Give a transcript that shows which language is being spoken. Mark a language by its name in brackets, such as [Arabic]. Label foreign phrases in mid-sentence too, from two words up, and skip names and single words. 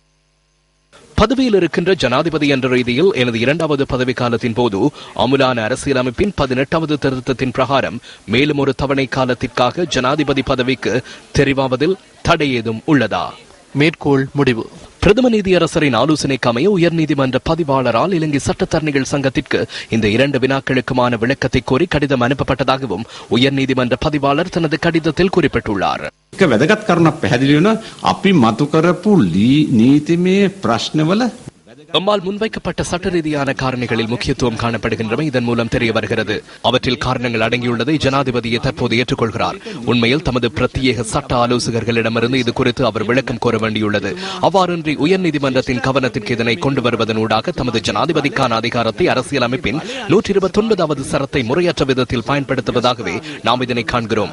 [Tamil] பதவியில் இருக்கின்ற ஜனாதிபதி என்ற ரீதியில் எனது 2வது பதவி காலத்தின் போது அமுலான அரசியலமைப்பின் 18வது திருத்தத்தின் பிரகாரம் மேலும் ஒரு தவணை காலத்திற்காக ஜனாதிபதி பதவிக்கு தெரிவாவதில் தடை ஏதும் உள்ளதா? மேற்கோள் முடிவு. பிரதம நீதியரசரின் ஆலோசனைக்கு அமைய உயர்நீதிமன்ற பதிவாளரால் இலங்கை சட்டத்தரணிகள் சங்கத்திற்கு இந்த 2 வினாக்களுக்குமான விளக்கத்தை கோரி கடிதம் அனுப்பப்பட்டதாகவும் உயர்நீதிமன்ற பதிவாளர் தனது கடிதத்தில் குறிப்பிட்டுள்ளார். [Sinhala] වැදගත් කරුණක් පැහැදිලි වෙනවා අපි මතු කරපු නීතිමය ප්‍රශ්නවල [Tamil] நம்மால் முன்வைக்கப்பட்ட சட்ட ரீதியான காரணிகளில் முக்கியத்துவம் காணப்படுகின்றன. இதன் மூலம் தெரிய வருகிறது அவற்றில் காரணங்கள் அடங்கியுள்ளதை ஜனாதிபதியை தற்போது ஏற்றுக்கொள்கிறார். உண்மையில் தமது பிரத்யேக சட்ட ஆலோசகர்களிடமிருந்து இது குறித்து அவர் விளக்கம் கோர வேண்டியுள்ளது. அவ்வாறின்றி உயர்நீதிமன்றத்தின் கவனத்திற்கு இதனை கொண்டு வருவதனூடாக தமது ஜனாதிபதிக்கான அதிகாரத்தை அரசியலமைப்பின் 129வது சரத்தை முறையற்ற விதத்தில் பயன்படுத்துவதாகவே நாம் இதனை காண்கிறோம்.